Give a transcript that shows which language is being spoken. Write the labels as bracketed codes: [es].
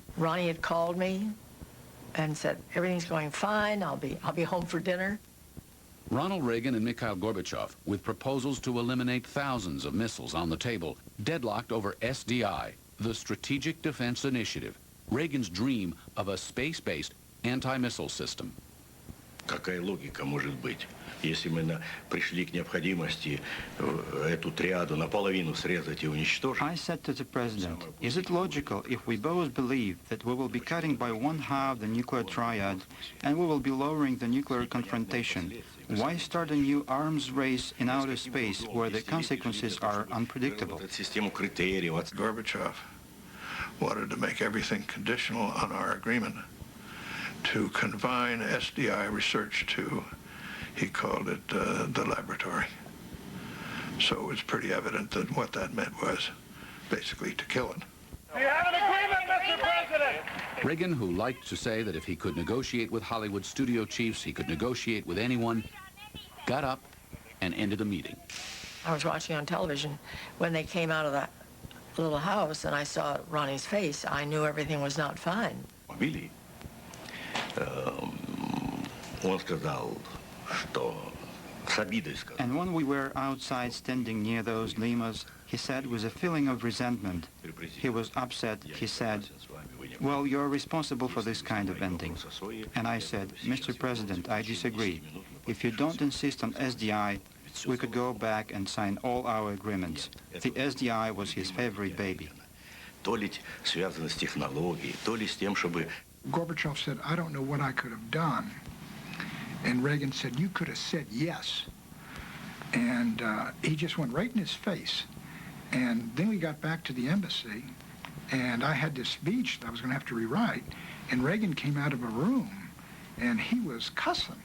[en] Ronnie had called me and said, everything's going fine, I'll be home for dinner. Ronald Reagan and Mikhail Gorbachev, with proposals to eliminate thousands of missiles on the table, deadlocked over SDI, the Strategic Defense Initiative, Reagan's dream of a space-based anti-missile system. [ru] Какая логика может быть, если мы пришли к необходимости эту триаду наполовину срезать и уничтожить? [en] I said to the president, is it logical if we both believe that we will be cutting by 1/2 the nuclear triad and we will be lowering the nuclear confrontation? Why start a new arms race in outer space where the consequences are unpredictable? Gorbachev wanted to make everything conditional on our agreement to confine SDI research to, he called it, the laboratory. So it was pretty evident that what that meant was basically to kill it. Do you have an agreement, Mr. President? Reagan, who liked to say that if he could negotiate with Hollywood studio chiefs, he could negotiate with anyone, got up and ended the meeting. I was watching on television when they came out of that little house and I saw Ronnie's face. I knew everything was not fine. [ru] Билли, он сказал, что с обидой сказал. [en] And when we were outside standing near those limos, he said with a feeling of resentment, he was upset, he said, well, you're responsible for this kind of ending. And I said, Mr. President, I disagree. If you don't insist on SDI, we could go back and sign all our agreements. The SDI was his favorite baby. [ru] То ли связано с технологией, то ли с тем, чтобы... [en] Gorbachev said, I don't know what I could have done. And Reagan said, you could have said yes. And he just went right in his face. And then we got back to the embassy, and I had this speech that I was going to have to rewrite, and Reagan came out of a room, and he was cussing.